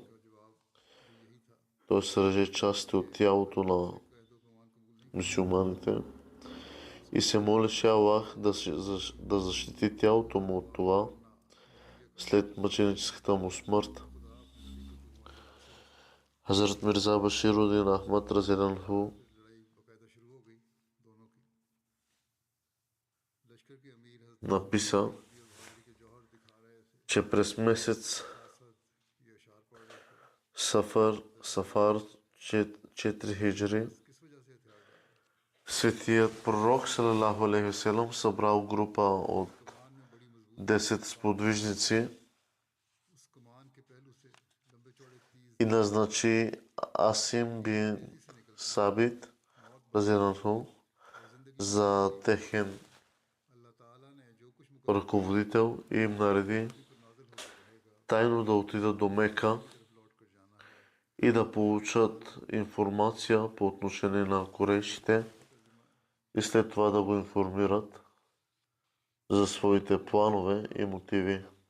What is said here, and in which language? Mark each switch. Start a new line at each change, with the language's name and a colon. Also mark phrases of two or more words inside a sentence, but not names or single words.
Bulgarian: Той се реже части от тялото на мюсюлманите и се молеше Аллах да защити тялото му от това след мъченическата му смърт. Хазрат Мирза Баширудин Ахмад разилянху написа, че през месец Сафар 4 хиджри светият пророк
Arabic: صلى الله عليه وسلم
Bulgarian: събрал група от 10 сподвижници и назначи Асим бин Сабит разилянху за техен ръководител и им нареди тайно да отидат до Мека и да получат информация по отношение на курейшите и след това да го информират за своите планове и мотиви.